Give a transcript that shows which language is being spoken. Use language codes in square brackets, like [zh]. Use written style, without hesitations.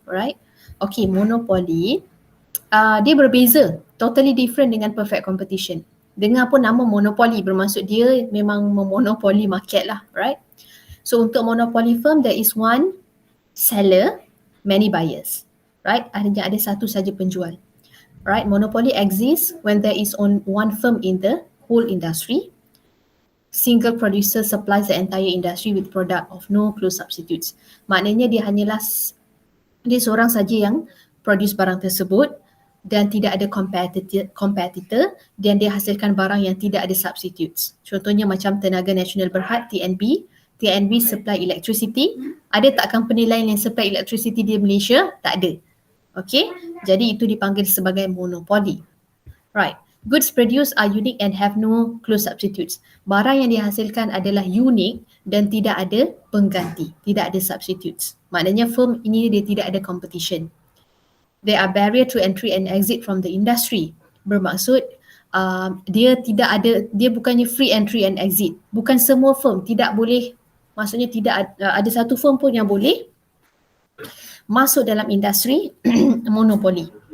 [en] Alright. Okay, monopoly. [ms] Dia berbeza. [en] Totally different [ms] dengan perfect competition. Dengar pun nama monopoly bermaksud dia memang memonopoli market lah. Right. [en] So untuk monopoly firm, there is one seller, many buyers. Right. [ms] Artinya ada satu saja penjual. [en] Right. Monopoly exists when there is one firm in the whole industry. Single producer supplies the entire industry with product of no close substitutes. [ms] Maknanya dia hanyalah Dia seorang saja yang produce barang tersebut dan tidak ada competitor dan dia hasilkan barang yang tidak ada substitutes. Contohnya macam Tenaga Nasional Berhad, TNB. [en] TNB supply electricity. [ms] Ada tak company lain yang supply electricity di Malaysia? Tak ada. Okay, jadi itu dipanggil sebagai monopoli. Right. [en] Goods produced are unique and have no close substitutes. [ms] Barang yang dihasilkan adalah unik dan tidak ada pengganti, tidak ada substitutes. Maknanya firm ini dia tidak ada competition. [en] There are barrier to entry and exit from the industry. [ms] Bermaksud dia bukannya free entry and exit. Bukan semua firm tidak boleh, maksudnya tidak ada satu firm pun yang boleh masuk dalam industri monopoli.